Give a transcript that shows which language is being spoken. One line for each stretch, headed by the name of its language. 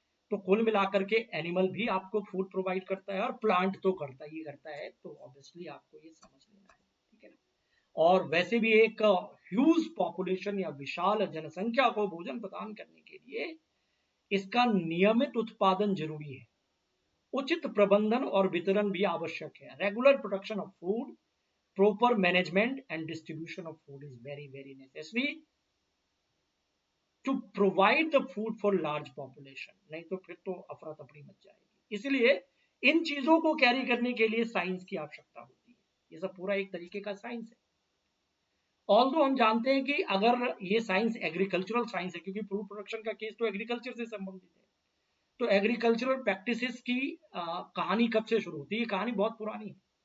Hindi: तो कुल मिलाकर के
English: animal
Hindi: भी आपको
English: food provide
Hindi: करता है, और प्लांट तो करता ही करता है। तो
English: obviously
Hindi: आपको ये समझ लेना है, ठीक है ना। और वैसे भी एक
English: huge population
Hindi: या विशाल जनसंख्या को भोजन प्रदान करने के लिए इसका नियमित उत्पादन जरूरी है, उचित प्रबंधन और वितरण भी आवश्यक है।
English: Regular production of food, proper management and distribution of food is very very necessary to provide the food for large population।
Hindi: नहीं तो फिर तो अफरा तफरी मच जाएगी। इसलिए इन चीजों को
English: carry
Hindi: करने के लिए साइंस की आवश्यकता होती है। ये सब पूरा एक तरीके का साइंस है।
English: although
Hindi: हम जानते हैं कि अगर ये साइंस एग्रीकल्चरल साइंस है, क्योंकि फूड प्रोडक्शन का केस तो एग्रीकल्चर से संबंधित है, तो
English: agricultural practices
Hindi: की कहानी कब से शुरू होती है? ये कहानी बहुत पुरानी है।